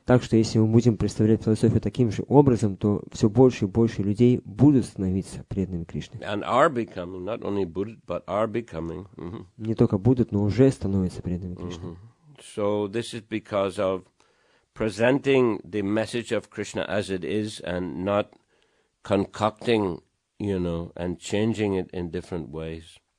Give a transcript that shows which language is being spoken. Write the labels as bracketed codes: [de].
[ru] Так что если мы будем представлять философию таким же образом, то все больше и больше людей будут становиться преданными Кришне. [en] And are becoming, not only Buddha, but are becoming. [ru] Не только будут, но уже становятся преданными Кришне. [en] So this is because of presenting the message of Krishna as it is and not concocting, and changing it in different ways.